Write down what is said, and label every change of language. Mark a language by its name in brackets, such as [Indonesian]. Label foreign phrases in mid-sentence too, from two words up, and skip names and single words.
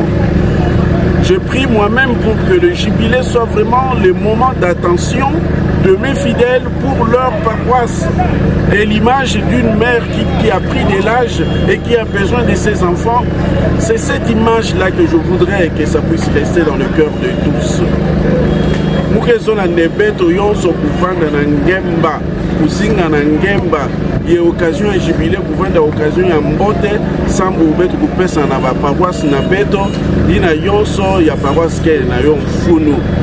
[French] Je prie moi-même pour que le jubilé soit vraiment le moment d'attention de mes fidèles pour leur paroisse. Et l'image d'une mère qui a pris de l'âge et qui a besoin de ses enfants, c'est cette image-là que je voudrais que ça puisse rester dans le cœur de tous. [Kituba (Democratic Republic of Congo)] Mukezona nebeto yonso kuvanda na ngemba, kuzinga na ngemba, ye occasion ya jubilé kuvanda occasion ya mbote, sambu betu kupesa na ba paroisse na beto, ina yonso ya paroisse ke na yo mfunu.